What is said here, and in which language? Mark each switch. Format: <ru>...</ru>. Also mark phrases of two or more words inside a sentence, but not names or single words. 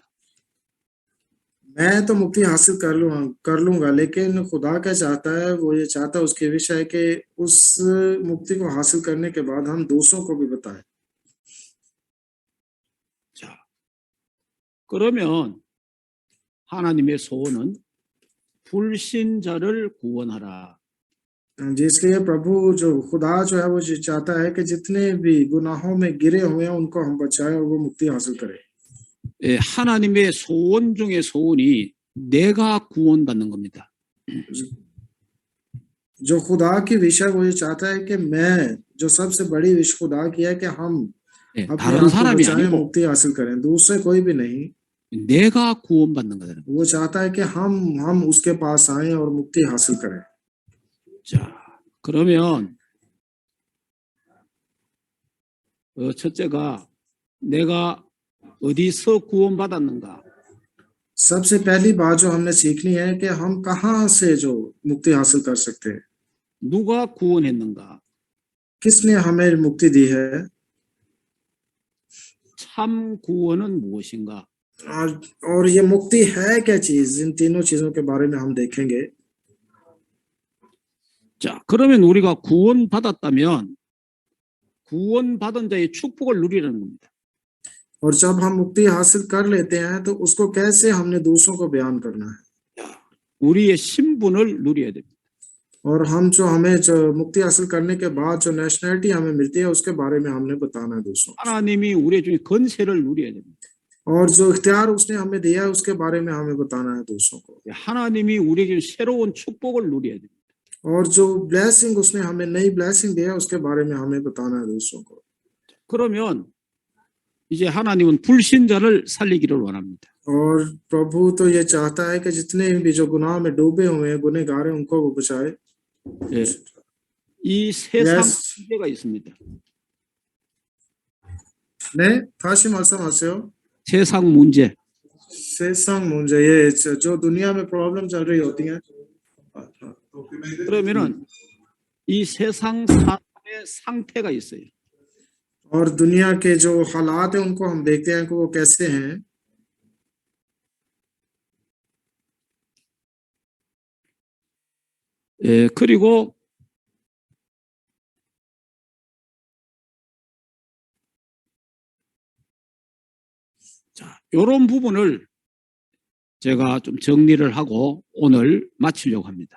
<hi>मैं तो मुक्ति हासिल कर लूंगा, लेकिन खुदा क्या चाहता है, वो ये चाहता है, उसके विषय है कि उस मुक्ति को हासिल करने के बाद हम दूसरों को भी बताएं।</hi> <ko>자, 그러면 하나님의 소원은 불신자를 구원하라.</ko> <hi>जिसलिए प्रभु जो खुदा जो है वो चाहता है कि जितने भी गुनाहों में गिरे हुए हैं उनको हम बचाएं और वो मुक्ति हासिल करें।</hi> <ko>하나님의 소원 중에 소원이 내가 구원받는 겁니다.</ko> <hi>जो खुदा की विश है वो ये चाहता है कि मैं, जो सबसे बड़ी विश खुदा की है कि हम अपने</hi> <ko>다른</ko> <hi>आप को</hi> <ko>사람이</ko> <hi>बचाएं,</hi> <ko>아니고</ko> <hi>मुक्ति हासिल करें, दूसरे कोई भी नहीं।</hi> <ko>내가 구원받는 거다.</ko> <hi>वो चाहता है कि हम उसके पास आएं और मुक्ति हासिल करें।</hi> <ko>자, 그러면 첫째가 내가 어디서 구원받았는가?</ko> <hi>सबसे पहली बात जो हमने सीखनी है कि हम कहाँ से जो मुक्ति हासिल कर सकते हैं,</hi> <ko>누가 구원했는가?</ko> <hi>किसने हमें मुक्ति दी है,</hi> <ko>참 구원은 무엇인가?</ko> <hi>और ये मुक्ति है क्या चीज, इन तीनों चीजों के बारे में हम देखेंगे।</hi> <ko>자, 그러면 우리가 구원받았다면 구원받은 자의 축복을 누리는 겁니다.</ko> <hi>और जब हम मुक्ति हासिल कर लेते हैं तो उसको कैसे हमने दूसरों को बयान करना है,</hi> <ko>우리의 신분을 누려야 됩니다.</ko> <hi>और हम जो हमें जो मुक्ति हासिल करने के बाद जो नेशनैलिटी हमें मिलती है उसके बारे में हमने बताना है दूसरों को,</hi> <ko>하나님이 우리 중에 권세를 누려야 됩니다.</ko> <hi>और जो इख्तियार उसने हमें दिया है उसके बारे में हमें बताना है दूसरों को,</hi> <ko>하나님이 우리에게 새로운 축복을 누려야 됩니다.</ko> <hi>और जो ब्लेसिंग उसने हमें नई ब्लेसिंग दिया है उसके बारे में हमें बताना है दूसरों को।</hi> <ko>그러면 이제 하나님은 불신자를 살리기를 원합니다.</ko> <hi>और प्रभु तो ये चाहता है कि जितने भी जो गुनाह में डूबे हुए हैं, गुनहगार हैं, उनको वो बचाए।</hi> <ko>예, 이 세상</ko> <en>Yes.</en> <ko>문제가 있습니다. 네, 다시 말씀하세요. 세상 문제. 세상 문제,</ko> <hi>ये जो दुनिया में प्रॉब्लम चल रही होती हैं।</hi> <ko>그러면은 이 세상 사람의 상태가 있어요.</ko> <hi>और दुनिया के जो हालात हैं उनको हम देखते हैं कि वो कैसे हैं।</hi> <ko>예, 그리고 자, 이런 부분을 제가 좀 정리를 하고 오늘 마치려고 합니다.</ko>